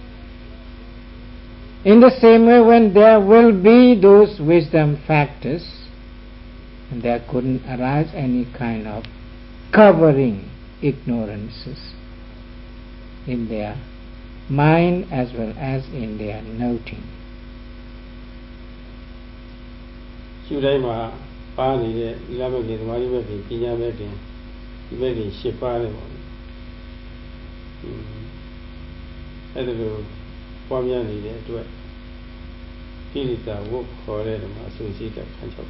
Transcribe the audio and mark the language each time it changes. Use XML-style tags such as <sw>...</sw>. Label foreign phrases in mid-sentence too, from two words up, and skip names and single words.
<en>In the same way, when there will be those wisdom factors, there couldn't arise any kind of covering ignorances in their mind as well as in their noting.</en> <my>ရှုတိုင်းမှာပါနေတဲ့သီလဘက်ကြီးသမာဓိဘက်ကြီးပညာဘက်ကြီးဒီဘက်ကြီးရှစ်ပါးတယ်ပေါ့အဲ့ဒါလိုပွားများနေတဲ့အတွက်ကိလေသာဝတ်ခေါ်တဲ့ဓမ္မအစုရှိတဲ့ခံချက်</my>